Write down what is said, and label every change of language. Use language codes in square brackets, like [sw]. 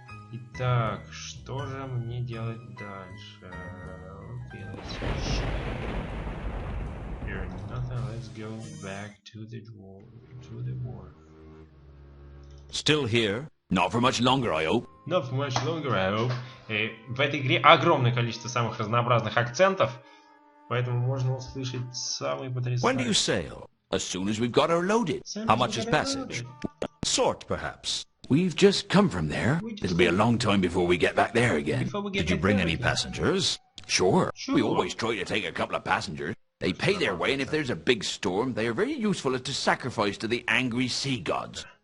[ru] Итак, что же мне делать дальше? [en] Okay, let's see. Here, nothing. Let's go back to the wharf. Still here? Not for much longer, I hope. Not for much longer, I hope. [ru] В этой игре огромное количество самых разнообразных акцентов, поэтому можно услышать самые потрясающие. [en] When do you sail? As soon as we've got her loaded. How much is passage? Sort, perhaps. We've just come from there. It'll be a long time before we get back there again. Did you bring any passengers? Sure. We always try to take a couple of passengers. They pay their way, and if there's a big storm, they are very useful as to sacrifice to the angry sea gods.